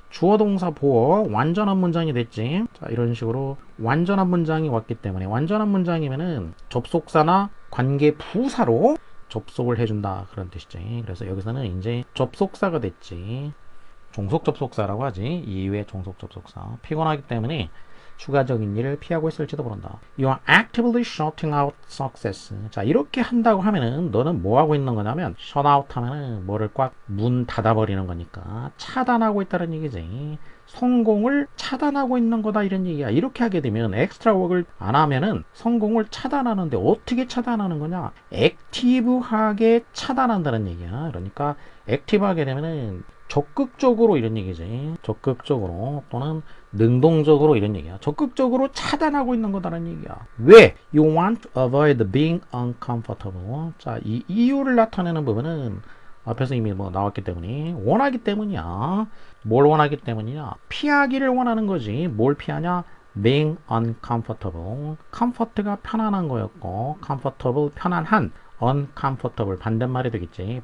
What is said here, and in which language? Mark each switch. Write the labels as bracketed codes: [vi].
[ko] 주어 동사 보어 완전한 문장이 됐지. 자, 이런 식으로 완전한 문장이 왔기 때문에 완전한 문장이면은 접속사나 관계 부사로 접속을 해준다 그런 뜻이지. 그래서 여기서는 이제 접속사가 됐지. 종속 접속사라고 하지. 이외의 종속 접속사. 피곤하기 때문에 추가적인 일을 피하고 있을지도 모른다. [en] You are actively shutting out success. [ko] 자, 이렇게 한다고 하면은 너는 뭐 하고 있는 거냐면 shut out 하면은 뭐를 꽉 문 닫아버리는 거니까 차단하고 있다는 얘기지. 성공을 차단하고 있는 거다 이런 얘기야. 이렇게 하게 되면 엑스트라 워크를 안 하면은 성공을 차단하는데 어떻게 차단하는 거냐? 액티브하게 차단한다는 얘기야. 그러니까 액티브하게 되면은 적극적으로 이런 얘기지. 적극적으로 또는 능동적으로 이런 얘기야. 적극적으로 차단하고 있는 거다라는 얘기야. 왜? [en] You want to avoid being uncomfortable. [ko] 자, 이 이유를 나타내는 부분은 앞에서 이미 뭐 나왔기 때문에 원하기 때문이야. 뭘 원하기 때문이냐? 피하기를 원하는 거지. 뭘 피하냐? [en] being uncomfortable. [ko] comfort가 편안한 거였고 comfortable 편안한 uncomfortable 반대말이 되겠지.